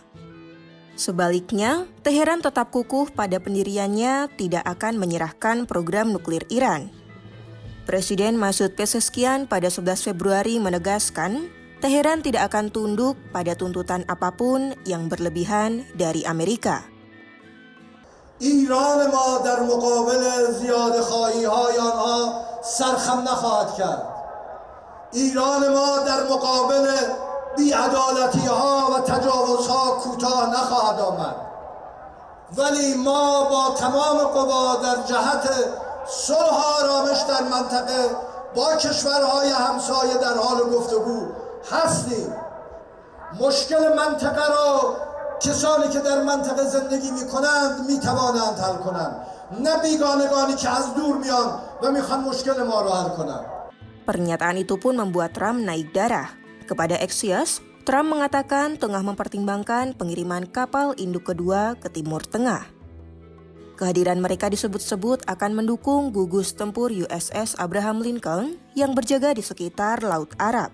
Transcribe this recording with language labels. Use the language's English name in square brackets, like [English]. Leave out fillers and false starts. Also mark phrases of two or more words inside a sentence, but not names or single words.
[Indonesian] Sebaliknya, Teheran tetap kukuh pada pendiriannya tidak akan menyerahkan program nuklir Iran. Presiden Masoud Pezeshkian pada 11 Februari menegaskan, Teheran tidak akan tunduk pada tuntutan apapun yang berlebihan dari Amerika. [Persian] ایران ما در مقابل زیاده‌خواهی‌های آنها سرخم نخواهد کرد. ایران ما در مقابل بی‌عدالتی‌ها و تجاوزها کوتاه نخواهد آمد. ولی ما با تمام قوا در جهت صلح و آرامش در منطقه با کشورهای همسایه در حال گفتگو هستیم. مشکل منطقه را کسانی که در منطقه زندگی میکنند میتوانند حل کنند، نه بیگانگانی که از دور میان و میخوان مشکل ما رو حل کنند. [Indonesian] Pernyataan itu pun membuat Trump naik darah. Kepada Axios, Trump mengatakan tengah mempertimbangkan pengiriman kapal induk kedua ke Timur Tengah. Kehadiran mereka disebut-sebut akan mendukung gugus tempur USS Abraham Lincoln yang berjaga di sekitar Laut Arab.